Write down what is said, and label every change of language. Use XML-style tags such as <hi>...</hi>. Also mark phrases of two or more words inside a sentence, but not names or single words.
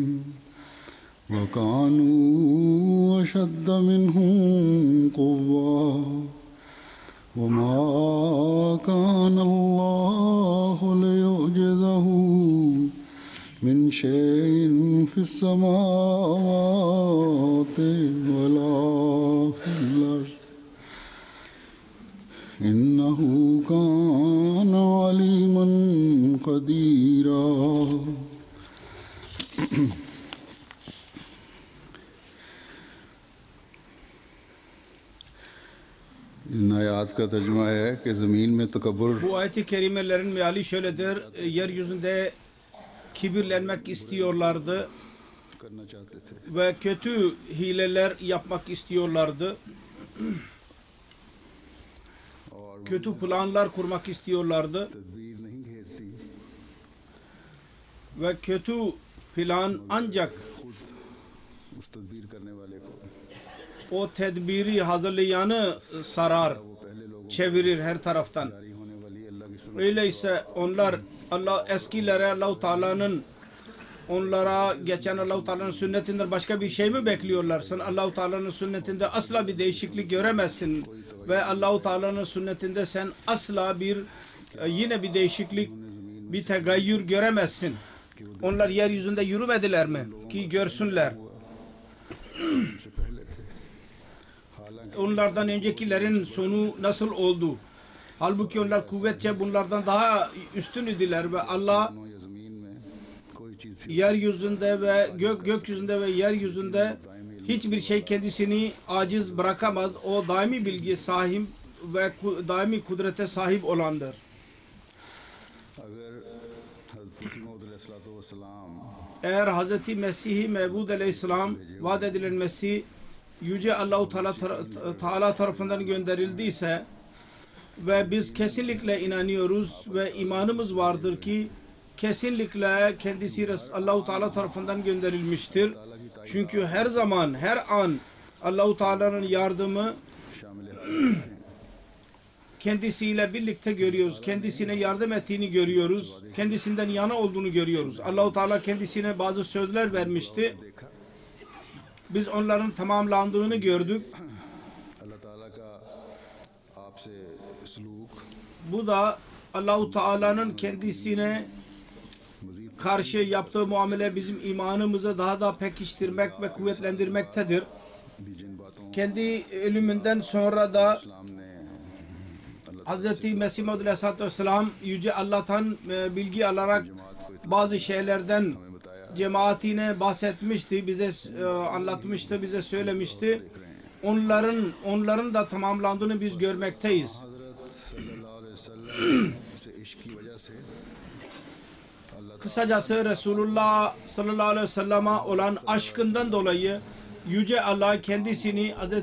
<ar>وكانوا أشد منهم قوة وما كان الله ليعجزه من شيء في السماوات ولا في الأرض إنه كان عليما قديرا</ar> <ur>ان آیات کا ترجمہ ہے کہ زمین میں تکبر</ur> <tr>Bu ayet-i kerimelerin meali şöyledir. Yeryüzünde kibirlenmek istiyorlardı</tr> <ur>کرنا چاہتے تھے</ur> <tr>ve kötü hileler yapmak istiyorlardı. Kötü planlar kurmak istiyorlardı</tr> <ur>تدبیر نہیں گھیرتی</ur> <tr>ve kötü plan ancak</tr> <ur>خود اس تدبیر کرنے والے کو</ur> <tr>o tedbiri hazırlayanı sarar,</tr> <ur>وہ پہلے لوگوں</ur> <tr>çevirir her taraftan.</tr> <ur>جاری ہونے والی اللہ کی سنت</ur> <tr>Öyleyse onlar eskilere Allah-u Teala'nın onlara geçen Allah-u Teala'nın sünnetinden başka bir şey mi bekliyorlar? Sen Allah-u Teala'nın sünnetinde asla bir değişiklik göremezsin ve Allah-u Teala'nın sünnetinde sen asla yine bir değişiklik, bir tegayyür göremezsin. Onlar yeryüzünde yürümediler mi ki görsünler?</tr> <ur>سے پہلے تھے حالانکہ</ur> <tr>Onlardan öncekilerin sonu nasıl oldu? Halbuki onlar kuvvetçe bunlardan daha üstün idiler ve Allah</tr> <ur>یا زمین میں کوئی چیز پھر</ur> <tr>yeryüzünde ve gökyüzünde ve yeryüzünde hiçbir şey kendisini aciz bırakamaz. O daimi bilgi sahip ve daimi kudrete sahip olandır.</tr> <ur>اگر حضرت مسیح موعود علیہ السلام</ur> <tr>Eğer Hz. Mesih-i Mevud Aleyhisselam vaat edilen Mesih Yüce Allah-u Teala tarafından gönderildiyse ve biz kesinlikle inanıyoruz ve imanımız vardır ki kesinlikle kendisi Allah-u Teala tarafından gönderilmiştir. Çünkü her zaman, her an Allah-u Teala'nın yardımı शामिल kendisiyle birlikte görüyoruz. Kendisine yardım ettiğini görüyoruz. Kendisinden yana olduğunu görüyoruz. Allah-u Teala kendisine bazı sözler vermişti. Biz onların tamamlandığını gördük.</tr> <ur>اللہ تعالیٰ کا آپ سے سلوک</ur> <tr>Bu da Allah-u Teala'nın kendisine karşı yaptığı muamele bizim imanımızı daha da pekiştirmek ve kuvvetlendirmektedir.</tr> <ur>بھی جن باتوں</ur> <tr>Kendi ölümünden sonra da</tr> <ur>اسلام نے اللہ</ur> <tr>Hz. Mesih Maud</tr> <ar>عليه الصلاة والسلام</ar> <tr>Yüce Allah'tan bilgi alarak bazı şeylerden cemaatine bahsetmişti, bize anlatmıştı, bize söylemişti. Onların da tamamlandığını biz görmekteyiz. Kısacası Resulullah</tr> <ar>صلى الله عليه وسلم'e</ar> <tr>olan aşkından dolayı Yüce Allah kendisini Hz.</tr>